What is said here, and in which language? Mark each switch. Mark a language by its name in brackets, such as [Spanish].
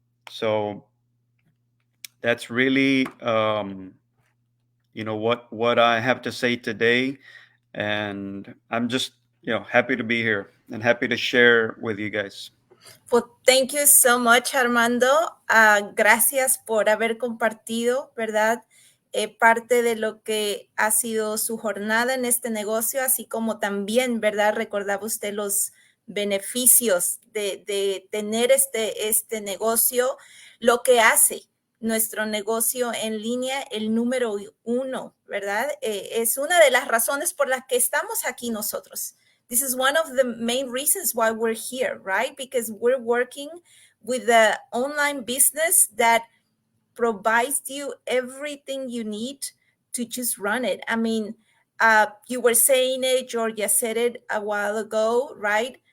[English] So that's really what I have to say today, and I'm just happy to be here and happy to share with you guys. Well, thank you so much, Armando. [Spanish] Gracias por haber compartido, ¿verdad? Parte de lo que ha sido su jornada en este negocio, así como también, ¿verdad? Recordaba usted los beneficios de tener este negocio, lo que hace, nuestro negocio en línea el número 1, ¿verdad? Es una de las razones por las que estamos aquí nosotros. [English] This is one of the main reasons why we're here, right? Because we're working with the online business that provides you everything you need to just run it. I mean, you were saying it, Georgia said it a while ago, right?